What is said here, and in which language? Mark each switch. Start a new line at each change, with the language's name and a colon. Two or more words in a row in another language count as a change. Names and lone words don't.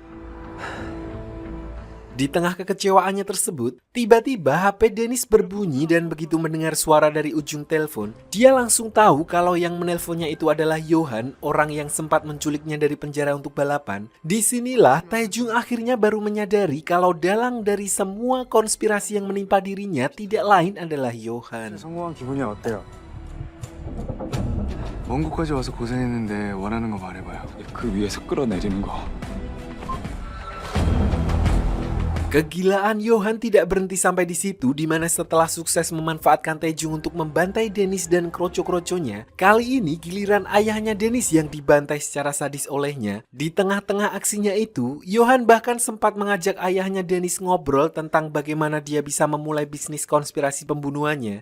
Indonesian: Di tengah kekecewaannya tersebut, tiba-tiba HP Dennis berbunyi dan begitu mendengar suara dari ujung telepon, dia langsung tahu kalau yang menelponnya itu adalah Johan, orang yang sempat menculiknya dari penjara untuk balapan. Disinilah Taejung akhirnya baru menyadari kalau dalang dari semua konspirasi yang menimpa dirinya tidak lain adalah Johan.
Korean: 성공한 기분이 어때요? 먼 곳까지 와서 고생했는데 원하는 거 말해봐요. 그 위에서 끌어내리는 거.
Indonesian: Kegilaan Johan tidak berhenti sampai di situ, di mana setelah sukses memanfaatkan Taejung untuk membantai Dennis dan kroco-kroconya, kali ini giliran ayahnya Dennis yang dibantai secara sadis olehnya. Di tengah-tengah aksinya itu, Johan bahkan sempat mengajak ayahnya Dennis ngobrol tentang bagaimana dia bisa memulai bisnis konspirasi pembunuhannya.